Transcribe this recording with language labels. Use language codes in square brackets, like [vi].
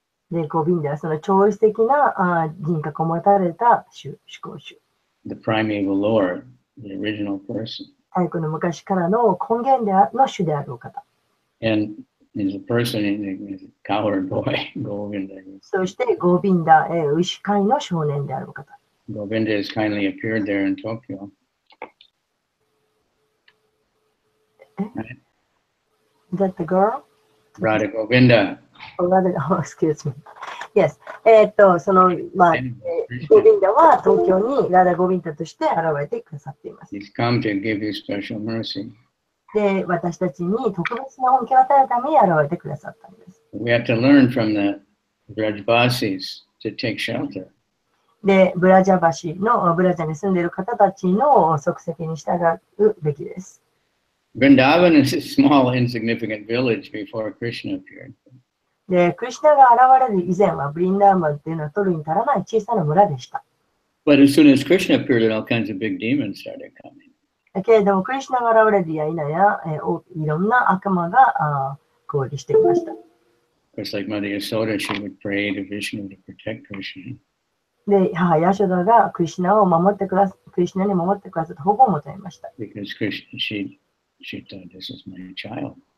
[ja] で、ゴビンダはその超越的な人格を持たれた主、思考主。 [en] The primeval Lord, the original person. [ja] 太古の昔からの根源の主であるお方。 [en] And is a person in a cowherd boy, Govinda. [ja] そしてゴビンダ、牛飼いの少年であるお方。 [en] Govinda has kindly appeared there in Tokyo. Is that the girl? Radha Govinda. Oh, excuse me. Yes. [ja] その、ゴビンダは東京にラダ・ゴビンダとして現れてくださっています。 [en] He's come to give you special mercy. [ja] で、私たちに特別な恩恵を与えるために現れてくださったんです。 [en] We have to learn from the Brajvasis to take shelter. [ja] で、ブラジャバシのブラジャに住んでいる方たちの足跡に従うべきです。 [en] Vrindavan is a small, insignificant village before Krishna appeared. [ja] で、クリシュナが現れる以前は、ブリンダーマンっていうのは取るに足らない小さな村でした。 [en] But as soon as Krishna appeared, all kinds of big demons started coming. [ja] だけれども、クリシュナが現れるや否や、いろんな悪魔が攻撃してきました。 [en] Of course, like Mother Yasoda, she would pray to Vishnu to protect Krishna. [ja] で、母ヤショダがクリシュナに守ってくださった保護を求めました。 [en] Because she thought this is my child.